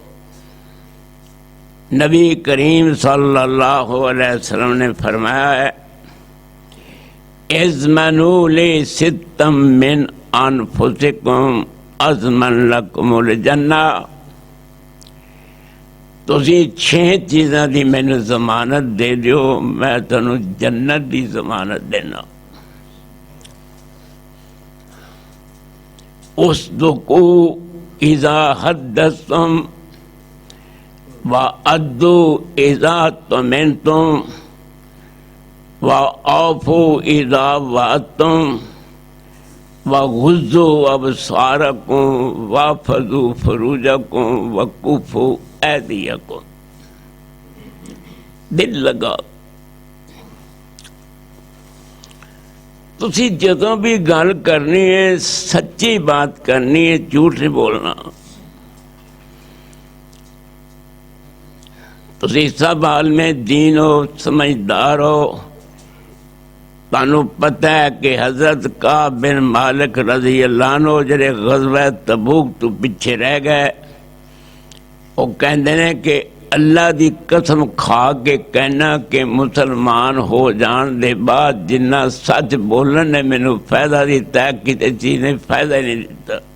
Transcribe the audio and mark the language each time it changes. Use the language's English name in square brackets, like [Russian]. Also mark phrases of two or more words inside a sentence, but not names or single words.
[Punjabi] نبی کریم صلی اللہ علیہ وسلم نے فرمایا ہے، [Arabic] اضمنوا لی ستا من انفسکم اضمن لکم الجنہ۔ [Punjabi] تسی 6 چیزاں دی مینوں ضمانت دے دیو، میں تنوں جنت دی ضمانت دینا۔ [Arabic] اصدقوا اذا حدثتم وعدوا اذا اؤتمنتم وأوفوا اذا وعدتم وغضوا ابصارکم واحفظوا فروجکم وکفوا ایدیکم۔ [Punjabi] دل لگا، تسی جدوں بھی گل کرنی ہے سچی بات کرنی ہے، جھوٹ نہیں بولنا۔ تسی سب حال میں دین ہو، سمجھدار ہو، تانوں پتہ ہے کہ حضرت کعب بن مالک رضی اللہ عنہ جڑے غزوہ تبوک تو پیچھے رہ گئے، وہ کہندے نے کہ اللہ دی قسم کھا کے کہنا کہ مسلمان ہو جان دے بعد جنہ سچ بولن نے مینوں فائدہ دیتا ہے، کسی چیز نے فائدہ نہیں دیتا۔